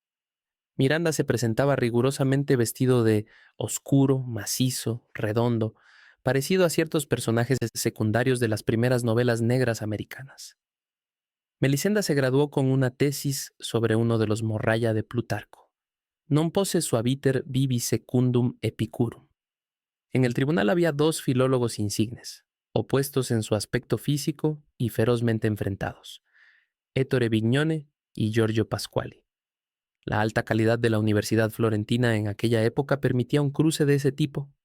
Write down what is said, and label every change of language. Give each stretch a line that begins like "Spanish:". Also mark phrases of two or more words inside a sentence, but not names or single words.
Spanish: Miranda se presentaba rigurosamente vestido de oscuro, macizo, redondo, parecido a ciertos personajes secundarios de las primeras novelas negras americanas. Melisenda se graduó con una tesis sobre uno de los Morralla de Plutarco.
Latin: Non posse suaviter vivi secundum epicurum.
Spanish: En el tribunal había dos filólogos insignes, opuestos en su aspecto físico y ferozmente enfrentados, Ettore Vignone y Giorgio Pasquali. La alta calidad de la Universidad Florentina en aquella época permitía un cruce de ese tipo.